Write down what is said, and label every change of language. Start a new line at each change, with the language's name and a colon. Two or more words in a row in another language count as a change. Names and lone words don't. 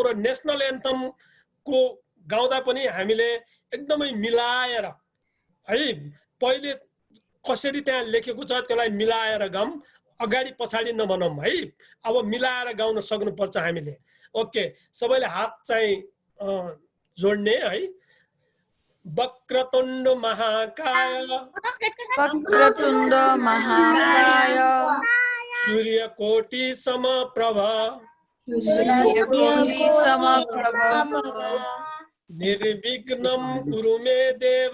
Nepali: र
English: national anthemको
Nepali: गाउँदा पनि हामीले एकदमै मिलाएर है, पहिले कसरी त्यहाँ लेखेको छ त्यसलाई मिलाएर गाउँ, अगाडि पछाडि नभनौँ है। अब मिलाएर गाउन सक्नुपर्छ हामीले। ओके, सबैले हात चाहिँ जोड्ने है।
Sanskrit: वक्रतुण्ड महाकाय वक्रतुण्ड महाकाय सूर्यकोटि समप्रभ सूर्यकोटि समप्रभ निर्विघ्नं कुरु मे देव